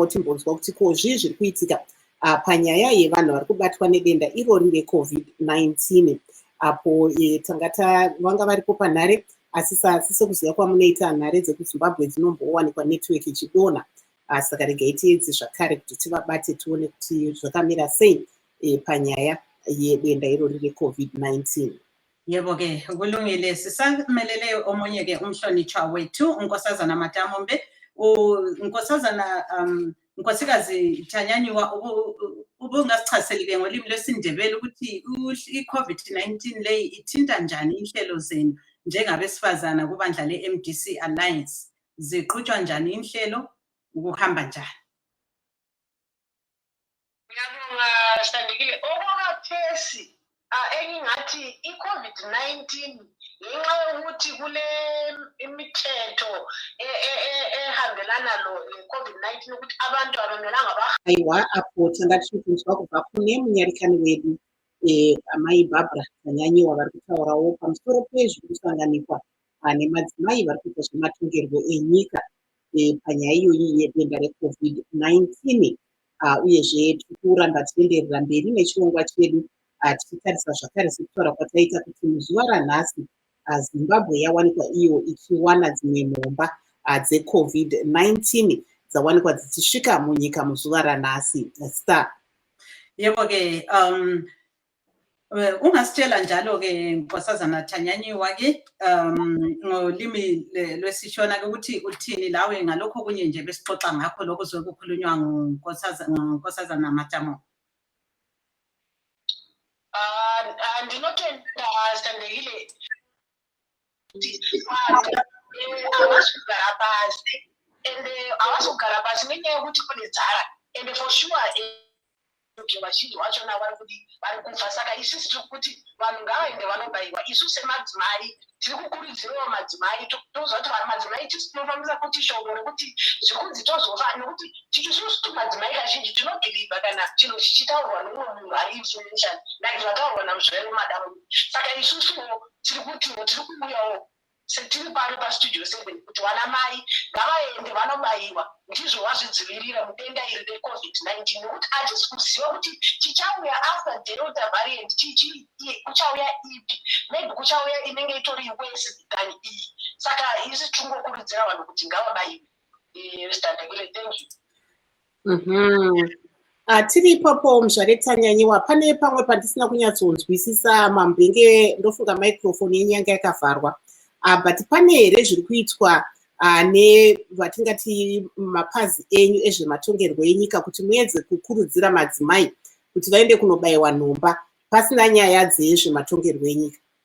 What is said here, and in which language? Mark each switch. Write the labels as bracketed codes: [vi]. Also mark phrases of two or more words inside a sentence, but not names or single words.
[sn] Timbonzwa kuti kozvii zviri kuitika panyaya yevanhu vari kubatwa nedenda irori reCovid-19 apo vanga varipo panhare asi sekuziva kwamunoita nhare dzekuZimbabwe dzinombowanikwa network ichidonha. Saka regai tiedze zvakare kuti tivabate tione kuti zvakamira sei panyaya yedenda irori reCovid-19. [nd] Yebo ke kulungile, sisamelele omunye ke umhlonitshwa wethu unkosazana Madamombe. Unkosazana Nkosikazi Thanyanyiwa, ubungasichazeli ke ngolimi lwesiNdebele ukuthi i-COVID-19 leyi ithinta njani inhlelo zenu njengabesifazana kubandla le-MDC Alliance? Ziqhutshwa njani inhlelo, ukuhamba njani? Ngiyabonga Sithandekile. Okwakaphesi engingathi i-COVID-19 ngenxa yokuthi kule imithetho ehambelana le-COVID-19 ukuthi abantu abamelanga [sn] aiwa apo tanga tichikunzwa kubva kune munyarikani wedu amai Barbara Thanyanyiwa vari kutaurawo pamusoro pezviri kusanganikwa nemadzimai vari kuita zvematongerwo enyika panyaya iyoyi yedenda reCovid-19 uyezve tiri kuramba tienderera mberi nechirongwa chedu tichitarisa zvakare sekutaura kwataita kuti muzuva ranhasi Zimbabwe yawanikwa iyo ichiwana dzimwe nhomba dzeCovid-19 dzawanikwa dzichisvika munyika muzuva ranhasi. Star. [nd] Yebo ke ungasitshela njalo ke Nkosazana Thanyanyiwa ke ngolimi lwesishona ke ukuthi uthini lawe ngalokho kunye nje besixoxa ngakho lokho zokukhulunywa nguNkosazana Madamombe. [sn] Ndinotenda Sithandekile awasugara pasi awasugara pasi ngenyaya yokuti kune dzara [en] and for sure [sn] vazhinji vachona vari kufa. Saka isusu tiri kuti vanhu ngavaende vanobayiwa. Isu semadzimai tiri kukurudzirawo madzimai toziva kuti madzimai tisu tinofambisa kuti shoko rekuti zvikunzi tozofa nekuti isusu madzimai kazhinji tinobhilivha kana chinhu chichitaurwa nomumwe munhu ari [en] influential like [sn] zvataurwa namuzvere Madamombe. Saka isusuwo tiri kutiwo tiri kuuyawo setiri pari pastudio 7 kuti vanamai ngavaende vanobayiwa ndizvo vazvidzivirira mudenda iri reCovid-19 nekuti hatisi kuziva kuti chichauya [en] after Delta variant [sn] kuchauya ipi, maybe kuchauya inenge itori [en] worse than [sn] iyi. Saka isi tingokurudzira vanhu kuti ngavabayiwe. Sithandekile, [en] thank you. [sn] Tiri ipapo muzvare Thanyanyiwa, pane pamwe pandisina kunyatsonzwisisa mambenge ndofunga microphone yenyu yanga yakavharwa. But pane here zviri kuitwa nevatingati mapazi enyu ezvematongerwo enyika kuti muedze kukurudzira madzimai kuti vaende kunobayiwa nhomba pasina nyaya dzezvematongerwo enyika?